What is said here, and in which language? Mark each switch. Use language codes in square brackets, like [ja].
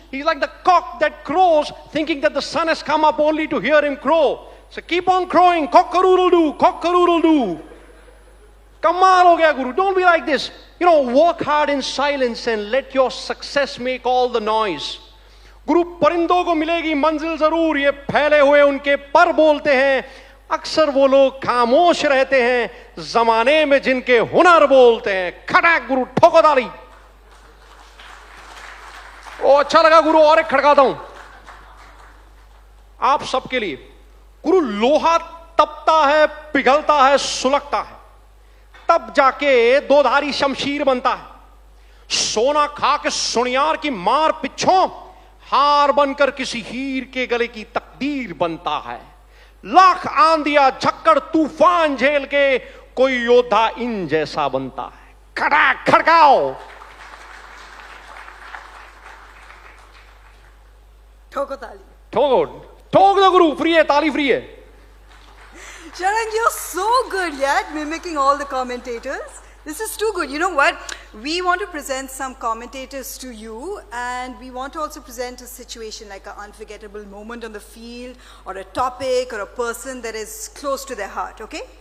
[en] He's like the cock that crows, thinking that the sun has come up only to hear him crow. So keep on crowing. Cock-a-doodle-doo, cock-a-doodle-doo. [hi] Kamal ho gaya, [en] Guru. Don't be like this. You know, work hard in silence and let your success make all the noise. [hi] गुरु परिंदों को मिलेगी मंजिल जरूर, ये फैले हुए उनके पर बोलते हैं. अक्सर वो लोग खामोश रहते हैं जमाने में जिनके हुनर बोलते हैं. खड़ाक गुरु, ठोको ताली. ओ अच्छा लगा गुरु, और एक खड़काता हूं आप सबके लिए. गुरु, लोहा तपता है, पिघलता है, सुलगता है, तब जाके दोधारी शमशीर बनता है. सोना खा के सुनियार की मार पिछों हार बनकर किसी हीर के गले की तकदीर बनता है. लाख आंधिया झक्कड़ तूफान झेल के कोई योद्धा इन जैसा बनता है. खड़ाक खड़काओ. ठोको ताली. ठोको, ठोक दो गुरु, फ्री है, ताली फ्री है. [en] Sharang, you're so good, yeah, at mimicking all the commentators. This is too good. You know what? We want to present some commentators to you, and we want to also present a situation like an unforgettable moment on the field, or a topic, or a person that is close to their heart, okay?